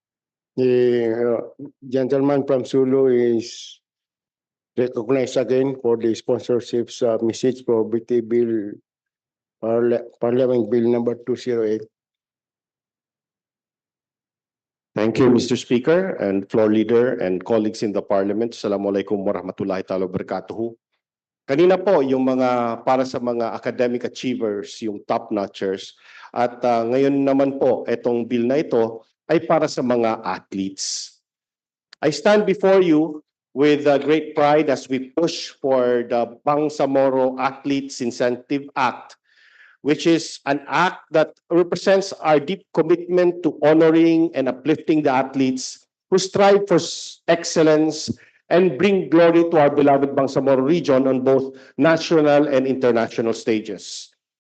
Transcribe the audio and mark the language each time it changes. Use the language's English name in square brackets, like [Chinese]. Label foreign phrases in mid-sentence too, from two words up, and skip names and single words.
[English] The gentleman from Sulu is recognized again for the sponsorships message for BT Bill, Parliament Bill number 208. Thank you, Mr. Speaker and floor leader and colleagues in the Parliament. [Arabic] السلام عليكم ورحمة الله تعالى وبركاته. [Filipino] Kanina po yung mga para sa mga [English] academic achievers, [Filipino] yung top-notchers. At ngayon naman po, itong bill na ito ay para sa mga athletes. [English] I stand before you with great pride as we push for the Bangsamoro Athletes Incentive Act, which is an act that represents our deep commitment to honoring and uplifting the athletes who strive for excellence and bring glory to our beloved Bangsamoro region on both national and international stages.